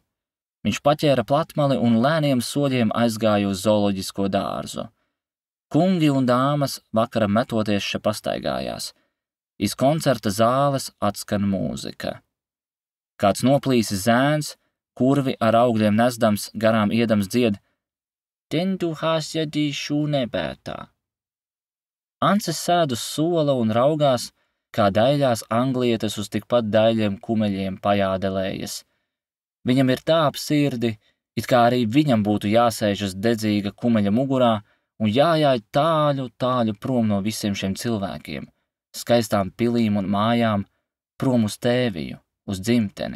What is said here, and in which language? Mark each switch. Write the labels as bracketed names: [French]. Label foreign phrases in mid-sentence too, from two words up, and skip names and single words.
[Latvian] Viņš paķēra platmali un lēniem soļiem aizgāja uz zooloģisko dārzu. Kungi un dāmas vakara metoties še pastaigājās. Iz koncerta zāles atskan mūzika. Kāds noplīsis zēns, kurvi ar augļiem nesdams garām iedams dzied, [German] Den du hast ja die Schuhe bērtā. [Latvian] Ancis sēd uz sola un raugās, kā daļās anglietes uz tikpat daļiem kumeļiem pajādelējas. Viņam ir tā ap sirdi, it kā arī viņam būtu jāsēžas dedzīga kumeļa mugurā un jājāj tāļu prom no visiem šiem cilvēkiem, skaistām pilīm un mājām, prom uz tēviju, uz dzimteni.